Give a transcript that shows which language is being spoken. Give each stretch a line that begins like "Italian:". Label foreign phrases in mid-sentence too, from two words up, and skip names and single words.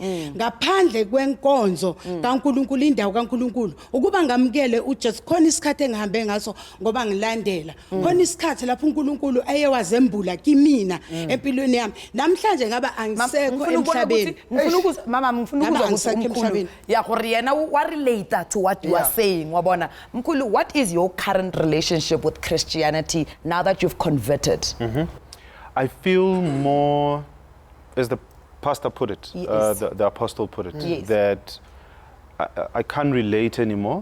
Zulu: Ngaphandle kwenkonzo kaNkuluNkulu, indawo kaNkuluNkulu. Ukuba ngamukele uJesu khona isikhathi engihambe ngaso ngoba ngilandela. Khona isikhathi lapho uNkuluNkulu ayewazembula kimina empilweni yami. Namhlanje ngaba angisekho emhlabeni. Mama ngifuna ukuzwa umkhulu.
English: Yeah,
Southern Sotho: gore yena wa
English: relate to what you are saying.
Zulu: Wabona Mkhulu,
English: what is your current relationship with Christianity now that you've converted? I feel more, as the pastor put it, Yes. the apostle put it, Yes. that I can't relate anymore.